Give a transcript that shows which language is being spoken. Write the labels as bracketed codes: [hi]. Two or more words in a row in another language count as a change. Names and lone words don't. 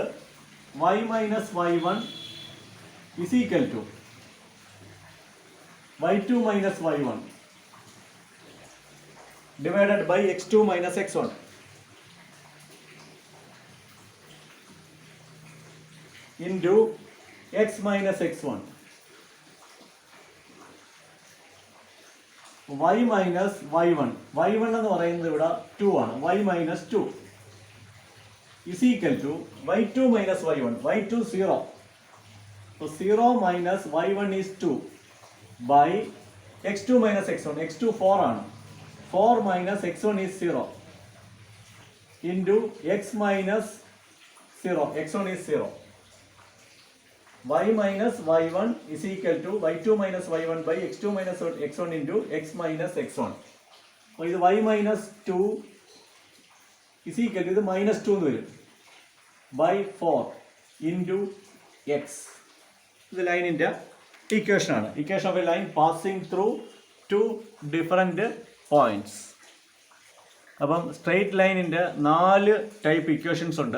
[en] y മൈനസ് y1 is equal to y2 minus y1 divided by x2 minus x1 into x minus x1. y minus y1, [ml] y1 എന്ന് പറയുന്നത് ഇവിടെ 2 ആണ്, [en] y minus 2 is equal to y2 minus y1, y2 0. So 0 minus y1 is 2 by x2 minus x1, x2 4 ആണ്, 4 minus x1 is 0 into x minus 0, x1 is 0. y minus y1 is equal to y2 minus y1 by x2 minus x1 into x minus x1. [ml] അപ്പോൾ ഇത് [en] y minus 2 is equal to ഇത് minus 2 [ml] എന്ന് വരും [en] by 4 into x. [ml] ഇത് ലൈനിൻ്റെ ഇക്വേഷനാണ്. [en] equation of a line passing through 2 different points. [ml] അപ്പം [en] straight line's [ml] 4 [en] type equations [ml] ഉണ്ട്.